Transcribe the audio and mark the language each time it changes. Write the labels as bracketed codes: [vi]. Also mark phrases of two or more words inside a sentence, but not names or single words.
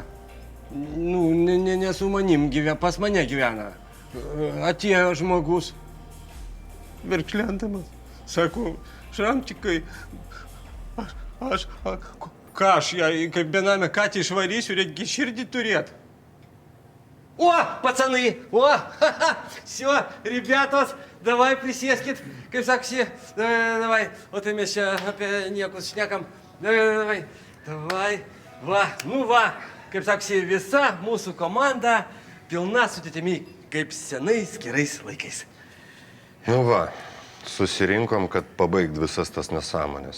[lt] Nu, ne su manim gyvena, pas mane gyvena. Atėjo žmogus, verkšlendamas, sako, Šramčikai, ką aš ją kaip benamę katę išvarysiu, reikia širdį turėti. [ru] О, пацаны, о, все, ребятос, давай присескit, [lt] kaip saksi, давай, o tai mes čia apie niekus šnekam, davai, va, nu va, kaip saksi, visa mūsų komanda pilna sudėtimi, kaip senais gerais laikais. Nu va, susirinkom, kad pabaigti visas tas nesąmonės.